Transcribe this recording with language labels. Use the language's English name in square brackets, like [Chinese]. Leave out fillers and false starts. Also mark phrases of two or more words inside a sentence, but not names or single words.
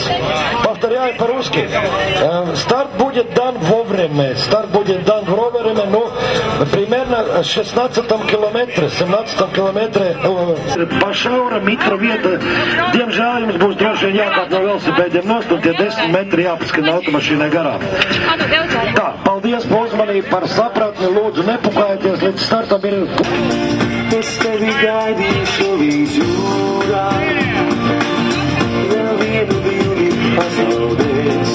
[Russian] Повторяю по-русски. Старт будет дан вовремя. Старт будет дан вовремя, но примерно в 16 километре, 17 километре. [Latvian] Pašaura mikrovieta. Diemžēl jums būs droši vien jākāp no velosipēdiem nost un tie 10 metri jāpaskan automašīnai garām. Tā, paldies par uzmanību, par sapratni. Lūdzu, nepukājieties līdz startam ir... Es tevi gaidīšu vidūrā, vēl vienu brīdi pazaudēs.